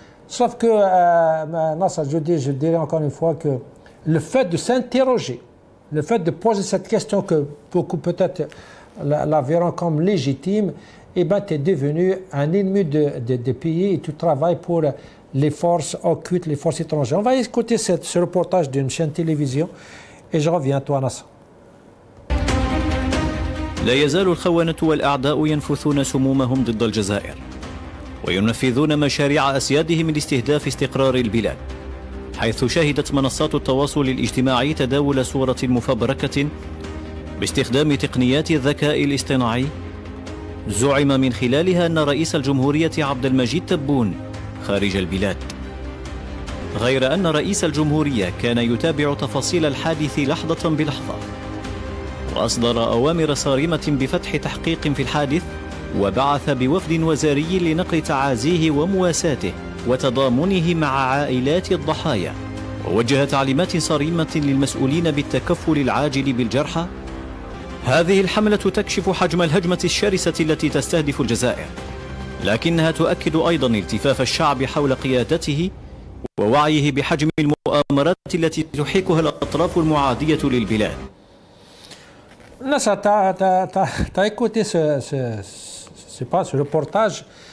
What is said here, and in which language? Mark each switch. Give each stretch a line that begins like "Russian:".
French: Sauf que, Nasser Djoudi, je dirais encore une fois que le fait de s'interroger, le fait de poser cette question que beaucoup peut-être la verront comme légitime, eh bien, tu es devenu un ennemi de pays et tu travailles pour les forces occultes, les forces étrangères. On va écouter ce reportage d'une chaîne télévision et je reviens à toi, Nasser.
Arabic: لا يزال الخونة والأعداء ينفثون سمومهم ضد الجزائر وينفذون مشاريع أسيادهم لاستهداف استقرار البلاد، حيث شهدت منصات التواصل الاجتماعي تداول صورة مفبركة باستخدام تقنيات الذكاء الاصطناعي زعم من خلالها أن رئيس الجمهورية عبد المجيد تبون خارج البلاد، غير أن رئيس الجمهورية كان يتابع تفاصيل الحادث لحظة بلحظة، وأصدر أوامر صارمة بفتح تحقيق في الحادث، وبعث بوفد وزاري لنقل تعازيه ومواساته وتضامنه مع عائلات الضحايا، ووجه تعليمات صارمة للمسؤولين بالتكفل العاجل بالجرحى. هذه الحملة تكشف حجم الهجمة الشرسة التي تستهدف الجزائر، لكنها تؤكد أيضا التفاف الشعب حول قيادته ووعيه بحجم المؤامرات التي تحيكها الأطراف المعادية للبلاد.
French: Nasser, t'as écouté ce reportage.